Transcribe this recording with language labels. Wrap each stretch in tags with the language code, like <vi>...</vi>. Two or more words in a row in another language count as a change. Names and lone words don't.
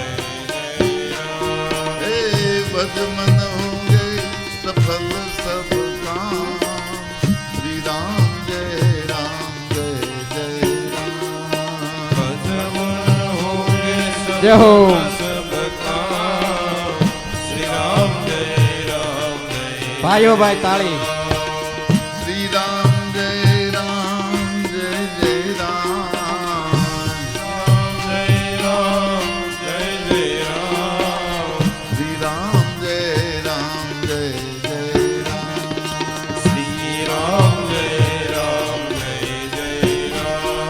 <hi>हे भज मन होंगे सफल सब काम श्री राम जय राम भज मन होंगे जय हो। सब काम श्री राम जय</hi> <gu>ભાઈઓ ભાઈ તાળી</gu> <hi>श्री राम जय जय राम जय राम जय जय राम श्री राम जय जय राम श्री राम जय जय राम</hi>